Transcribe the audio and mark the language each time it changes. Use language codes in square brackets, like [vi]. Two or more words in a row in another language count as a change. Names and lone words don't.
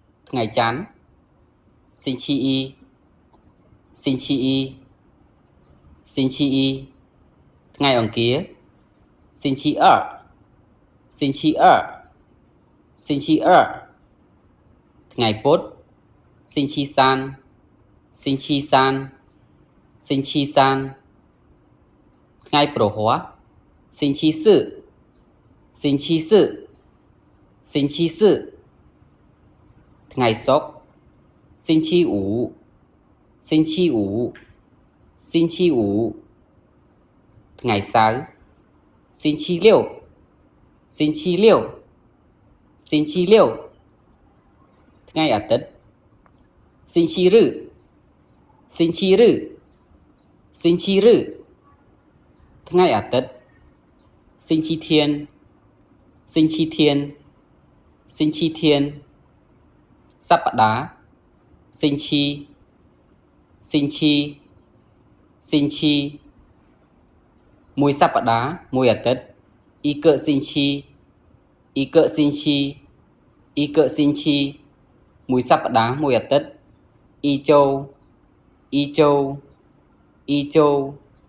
[km] ថ្ងៃច័ន្ទ [zh] 星期一 星期一 星期一 [km] ថ្ងៃអង្គារ [zh] 星期二 星期二 星期二 [km] ថ្ងៃពុធ [zh] 星期三 星期三星期三 [km] ថ្ងៃព្រហស្បតិ៍ [zh] 星期四 星期四 星期四 [km] ថ្ងៃសុក្រ [zh] 星期五 星期五 星期五 [km] ថ្ងៃសៅរ៍ [zh] 星期六 星期六 星期六 [km] ថ្ងៃអាទិត្យ [zh] 星期日 星期日 星期日 [km] ថ្ងៃអាទិត្យ [zh] 星期天 星期天 星期天សប្តាហ៍星期 星期 星期 [km] មួយសប្តាហ៍ មួយអាទិត្យ [zh] 一个星期 一个星期 一个星期 [km] មួយសប្តាហ៍ មួយអាទិត្យ [zh] 一周 一周 一周